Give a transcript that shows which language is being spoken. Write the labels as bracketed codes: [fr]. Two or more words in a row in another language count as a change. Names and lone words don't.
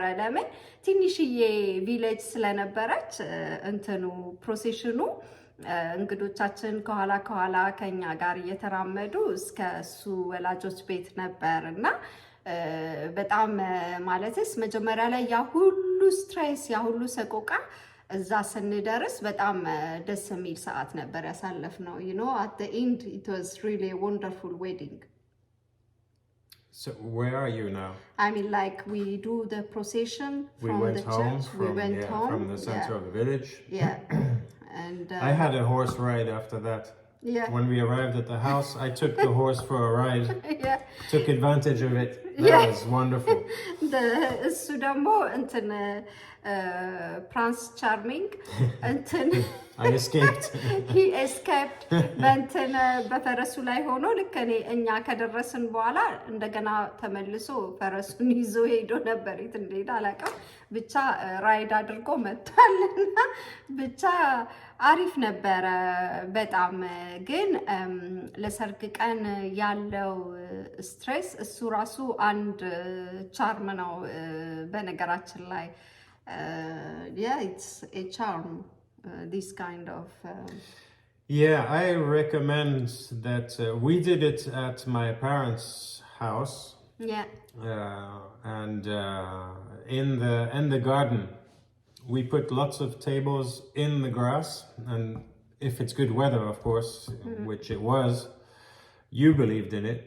[am] ለምን ትንሽዬ ቪሌጅ ስለነበረች እንትኑ ፕሮሴሽኑ እንግዶቻችን ከኋላ ከኛ ጋር እየተራመዱ እስከ እሱ ወላጆች ቤት ነበርና በጣም ማለትስ መጀመሪያ ላይ ያ ሁሉ ስትሬስ ያ ሁሉ ሰቆቃ እዛ ስንደርስ በጣም ደስ የሚል ሰዓት ነበር ያሳለፍነው [en] you know at the end it was really a wonderful wedding. So where are you now? I mean like we do the procession from the church we went home from the center of the village and I had a horse ride after that Yeah. When we arrived at the house, I took the horse for a ride. Yeah. Took advantage of it. That was wonderful. [am] እሱ ደግሞ እንትን ፕራንስ ቻርሚንግ እንትን [en] I escaped. he escaped [am] በእንትን በፈረሱ ላይ ሆኖ ልክ እኛ ከደረስን በኋላ እንደገና ተመልሶ ፈረሱን ይዞ ሄዶ ነበር። የት እንደሄደ አላውቅም። ብቻ ራይድ አድርጎ መጥቷልና ብቻ አሪፍ ነበረ በጣም። ግን ለሰርግ ቀን ያለው ስትሬስ እሱ ራሱ አንድ ቻርም ነው በነገራችን ላይ። [en] Yeah, it's a charm. This kind of Yeah, I recommend that we did it at my parents' house. Yeah. And in the garden, we put lots of tables in the grass, and if it's good weather, of course, which it was, you believed in it.